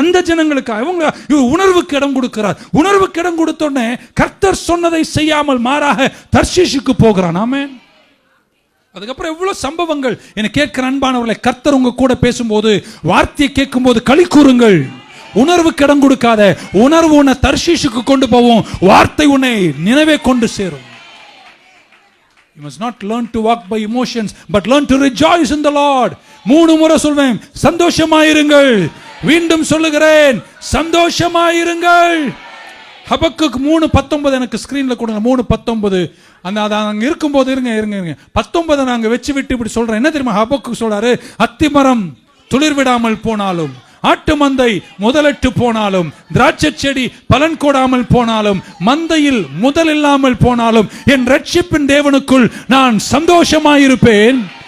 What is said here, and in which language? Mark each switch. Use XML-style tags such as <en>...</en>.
<ta>அந்த ஜனங்களுக்கு இவர் உணர்வுக்கு இடம் கொடுக்கிறார். உணர்வுக்கு இடம் கொடுத்தோடனே கர்த்தர் சொன்னதை செய்யாமல் மாறாக தர்ஷீஷுக்கு போகிறான். ஆமென். அதுக்கப்புறம் எவ்வளவு சம்பவங்கள். என்னை கேட்கிற அன்பானவர்களை, கர்த்தர் உங்க கூட பேசும்போது, வார்த்தையை கேட்கும் போது களி கூறுங்கள். உணர்வுக்கு இடம் கொடுக்காத. உணர்வு உன்னை தர்ஷீஷுக்கு கொண்டு போவோம், வார்த்தை உன்னை நினைவே கொண்டு சேரும்.</ta> <en>You must not learn to walk by emotions, but learn to rejoice in the Lord.</en> <ta>3 முறை சொல்வேன், சந்தோஷமாயிருங்கள். மீண்டும் சொல்லுகிறேன், சந்தோஷமாயிருங்கள். ஹபக்குக் 3:19 எனக்கு ஸ்கிரீன்ல கொடுங்க. 3:19 அந்த அங்க இருக்கும்போது இருங்க 19 நாங்க வச்சு விட்டு இப்படி சொல்றேன். என்ன தெரியுமா ஹபக்குக் சொல்றாரு? அத்திமரம் துளிர் விடாமல் போனாலும், ஆட்டு மந்தை முதலிட்டு போனாலும், திராட்சை செடி பலன் கொடாமல் போனாலும், மந்தையில் முதல் இல்லாமல் போனாலும், என் ரட்சிப்பின் தேவனுக்குள் நான் சந்தோஷமாயிருப்பேன்.</ta>